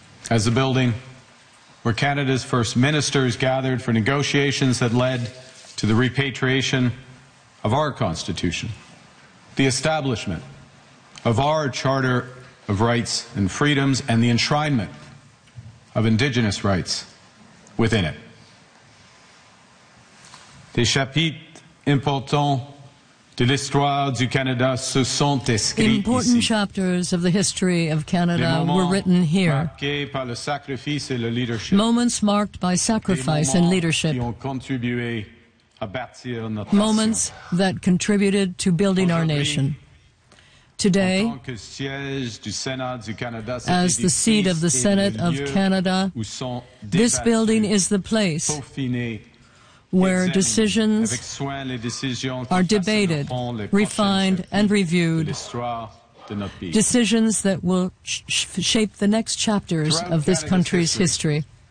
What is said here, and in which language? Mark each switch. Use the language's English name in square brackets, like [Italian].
[English] As the building where Canada's first ministers gathered for negotiations that led to the repatriation of our Constitution, the establishment of our Charter of Rights and Freedoms, and the enshrinement of Indigenous rights within it. [French] Les chapitres importants de l'histoire du Canada se sont écrits ici. [English] Important chapters of the history of Canada were written here. [French] Les moments marqués par le sacrifice et le leadership. [English] Moments marked by sacrifice and leadership. [French] Qui ont contribué à bâtir notre nation. [English] Moments that contributed to building our nation. Today, as the seat of the Senate of Canada, this building is the place where decisions are debated, refined, and reviewed, decisions that will shape the next chapters of this country's history.